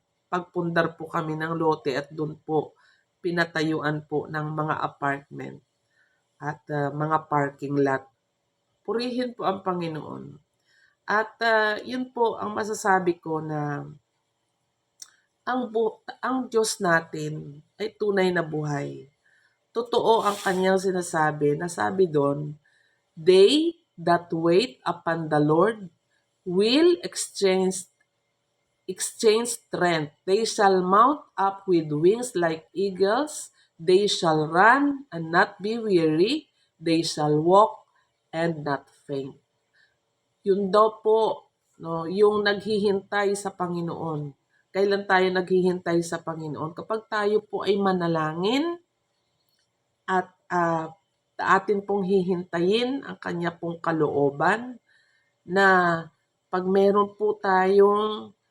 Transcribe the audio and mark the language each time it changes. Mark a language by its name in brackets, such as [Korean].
[Filipino] pagpundar po kami ng lote at doon po pinatayuan po ng mga apartment at mga parking lot. Purihin po ang Panginoon. At yun po ang masasabi ko na ang Diyos natin ay tunay na buhay. Totoo ang kanyang sinasabi. Nasabi doon, [English] "They that wait upon the Lord will exchange strength. They shall mount up with wings like eagles. They shall run and not be weary. They shall walk and not faint." [Filipino] Yun daw po, no, yung naghihintay sa Panginoon. Kailan tayo naghihintay sa Panginoon? Kapag tayo po ay manalangin at atin pong hihintayin ang kanya pong kalooban, na pag meron po tayong